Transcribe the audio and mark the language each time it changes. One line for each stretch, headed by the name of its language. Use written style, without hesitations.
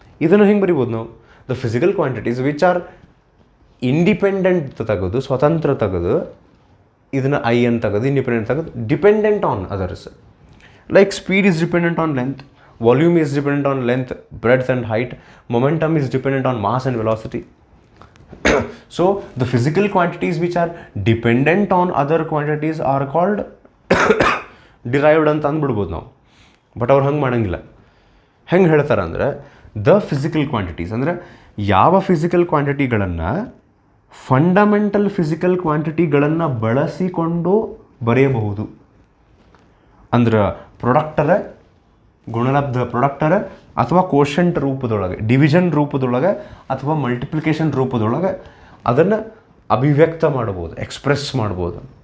Kannada: ಇದನ್ನು ಹೆಂಗೆ ಬರಿಬೋದು ನಾವು,
English: the physical quantities which are independent
Kannada: ತೆಗೆದು, ಸ್ವತಂತ್ರ ತೆಗೆದು, ಇದನ್ನು ಐ ಅಂತ ತೆಗೆದು, ಇಂಡಿಪೆಂಡೆಂಟ್ ತೆಗೆದು,
English: Dependent on others. Like speed is dependent on length, volume is dependent on length, breadth and height, momentum is dependent on mass and velocity. So the physical quantities which are dependent on other quantities are called derived
Kannada: ಅಂತ ಅಂದ್ಬಿಡ್ಬೋದು ನಾವು. But ಅವ್ರು ಹಂಗೆ ಮಾಡೋಂಗಿಲ್ಲ. ಹೆಂಗೆ ಹೇಳ್ತಾರೆ ಅಂದರೆ
English: the physical quantities
Kannada: ಅಂದರೆ ಯಾವ ಫಿಸಿಕಲ್ ಕ್ವಾಂಟಿಟಿಗಳನ್ನು ಫಂಡಮೆಂಟಲ್ ಫಿಸಿಕಲ್ ಕ್ವಾಂಟಿಟಿಗಳನ್ನು ಬಳಸಿಕೊಂಡು ಬರೆಯಬಹುದು. ಅಂದ್ರೆ ಪ್ರೊಡಕ್ಟರ ಗುಣಲಬ್ಧ ಪ್ರೊಡಕ್ಟರ ಅಥವಾ ಕೋಶಂಟ್ ರೂಪದೊಳಗೆ, ಡಿವಿಷನ್ ರೂಪದೊಳಗೆ ಅಥವಾ ಮಲ್ಟಿಪ್ಲಿಕೇಶನ್ ರೂಪದೊಳಗೆ ಅದನ್ನು ಅಭಿವ್ಯಕ್ತ ಮಾಡ್ಬೋದು, ಎಕ್ಸ್ಪ್ರೆಸ್ ಮಾಡ್ಬೋದು.